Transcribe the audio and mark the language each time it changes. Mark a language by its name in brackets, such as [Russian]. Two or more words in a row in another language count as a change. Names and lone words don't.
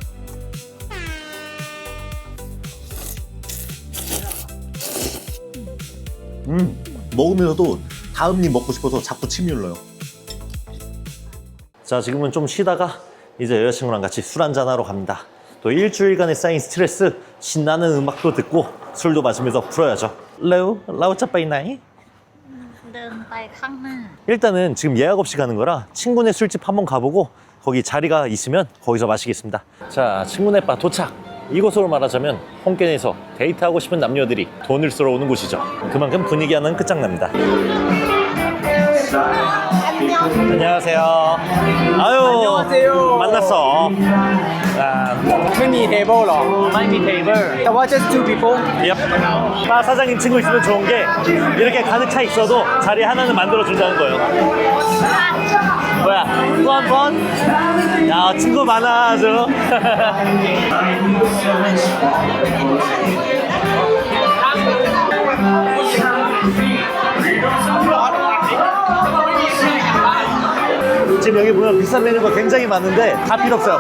[Korean] 먹으면서도 다음 입 먹고 싶어서 자꾸 침이 흘러요. 자, 지금은 좀 쉬다가 이제 여자친구랑 같이 술 한잔하러 갑니다. 또 일주일간에 쌓인 스트레스, 신나는 음악도 듣고 술도 마시면서 풀어야죠. [Thai] เราจะไปไหน? เดินไปข้างหน้า [Korean] 일단은 지금 예약 없이 가는 거라 친구네 술집 한번 가보고 거기 자리가 있으면 거기서 마시겠습니다. 자, 친구네 바 도착. 이곳으로 말하자면 홍겐에서 데이트하고 싶은 남녀들이 돈을 쓰러 오는 곳이죠. 그만큼 분위기 하나는 끝장납니다. 안녕하세요. 아유, 안녕하세요. 만났어. 아, [Thai] ไม่มีเทเบิลหรอ ไม่มี เทเบิล. แต่ว่า [English] just two people [Korean] 예. 바 사장님 친구 있으면 좋은 게 이렇게 가득 차 있어도 자리 하나는 만들어 준다는 거예요. 뭐야? 또 한 번? 야, 친구 많아 아주. 지금 여기 보면 비싼 메뉴가 굉장히 많은데 다 필요 없어요.